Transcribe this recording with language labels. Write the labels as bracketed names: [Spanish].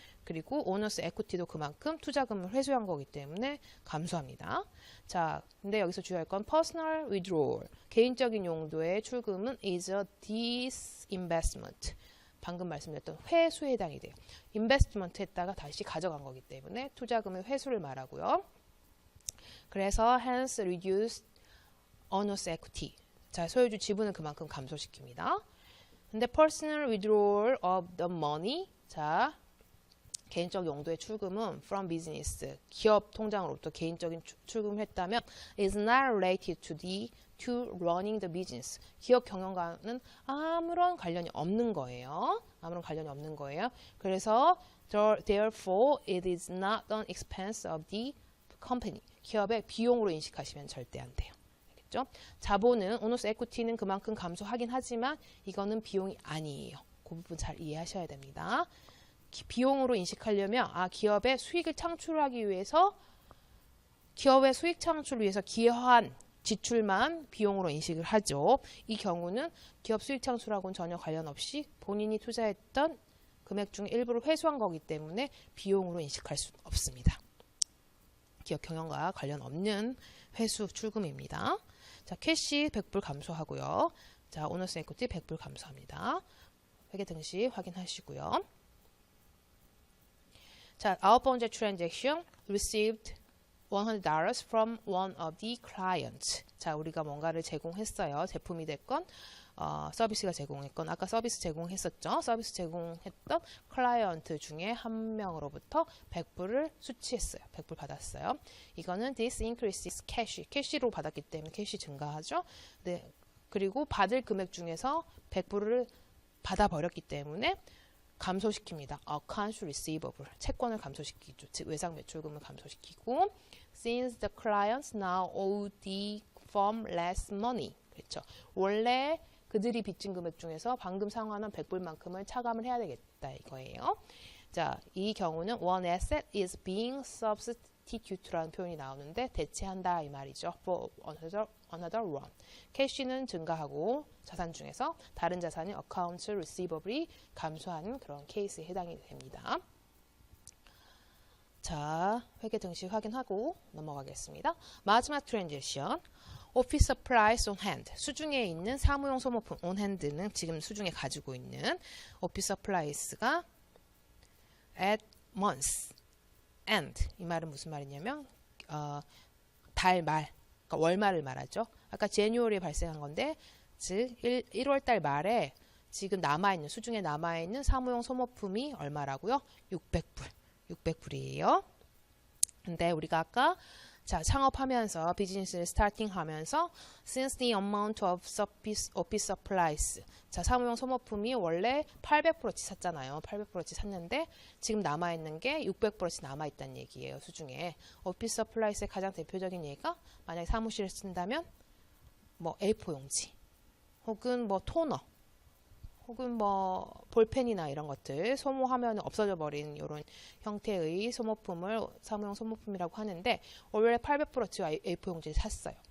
[Korean] 그리고 오너스 에쿠티도 그만큼 투자금을 회수한 거기 때문에 감소합니다. 자, 근데 여기서 주의할 건 [English] personal withdrawal, [Korean] 개인적인 용도의 출금은 [English] is a disinvestment. [Korean] 방금 말씀드렸던 회수에 해당이 돼요. 인베스트먼트 했다가 다시 가져간 거기 때문에 투자금의 회수를 말하고요. 그래서 [English] hence reduce owners equity. [Korean] 자, 소유주 지분을 그만큼 감소시킵니다. 근데 [English] personal withdrawal of the money. [Korean] 자, 개인적 용도의 출금은 [English] from business, [Korean] 기업 통장으로부터 개인적인 출금을 했다면 [English] is not related to running the business. [Korean] 기업 경영과는 아무런 관련이 없는 거예요. 아무런 관련이 없는 거예요. 그래서 [English] therefore it is not an expense of the company. [Korean] 기업의 비용으로 인식하시면 절대 안 돼요. 알겠죠? 자본은 오너스 에쿠티는 그만큼 감소하긴 하지만 이거는 비용이 아니에요. 그 부분 잘 이해하셔야 됩니다. 비용으로 인식하려면 기업의 수익을 창출하기 위해서 기업의 수익 창출을 위해서 기여한 지출만 비용으로 인식을 하죠. 이 경우는 기업 수익 창출하고는 전혀 관련 없이 본인이 투자했던 금액 중 일부를 회수한 거기 때문에 비용으로 인식할 수 없습니다. 기업 경영과 관련 없는 회수 출금입니다. 자, 캐시 100불 감소하고요. 자, 오너스 에쿠티 100불 감소합니다. 회계 등식 확인하시고요. 자, 9번째 [English] transaction received $100 from one of the clients. [Korean] 자, 우리가 뭔가를 제공했어요. 제품이 됐건 서비스가 제공했건 아까 서비스 제공했었죠. 서비스 제공했던 클라이언트 중에 한 명으로부터 100불을 수취했어요. 100불 받았어요. 이거는 [English] this increases cash. [Korean] 캐시로 받았기 때문에 캐시 증가하죠. 네. 그리고 받을 금액 중에서 100불을 받아버렸기 때문에 감소시킵니다. [English] accounts receivable, [Korean] 채권을 감소시키죠. 즉 외상 매출금을 감소시키고 [English] since the clients now owe the firm less money. [Korean] 그렇죠. 원래 그들이 빚진 금액 중에서 방금 상환한 100불만큼을 차감을 해야 되겠다 이거예요. 자, 이 경우는 [English] one asset is being substitute [Korean] 라는 표현이 나오는데 대체한다 이 말이죠. [English] for another one. [Korean] 캐시는 증가하고 자산 중에서 다른 자산이 [English] accounts receivable [Korean] 이 감소하는 그런 케이스에 해당이 됩니다. 자, 회계 등식 확인하고 넘어가겠습니다. 마지막 트랜잭션. 오피스 서플라이스 [English] on hand. [Korean] 수중에 있는 사무용 소모품 [English] on hand [Korean] 는 지금 수중에 가지고 있는 오피스 서플라이스가 [English] at month end. [Korean] 이 말은 무슨 말이냐면 달 말, 그러니까 월말을 말하죠. 아까 제뉴얼에 발생한 건데 즉 1월 달 말에 지금 남아있는 수중에 남아있는 사무용 소모품이 얼마라고요? 600불. 600불이에요. 근데 우리가 아까 자, 창업하면서 비즈니스를 스타팅하면서 [English] since the amount of office supplies. [Korean] 자, 사무용 소모품이 원래 800%치 샀잖아요. 800%치 샀는데 지금 남아 있는 게 600%치 남아 있다는 얘기예요. 수중에. 오피스 서플라이스의 가장 대표적인 예가 만약에 사무실을 쓴다면 뭐 A4 용지 혹은 뭐 토너 혹은 뭐 볼펜이나 이런 것들 소모하면 없어져 버린 이런 형태의 소모품을 사무용 소모품이라고 하는데 원래 800%치 A4 용지를 샀어요.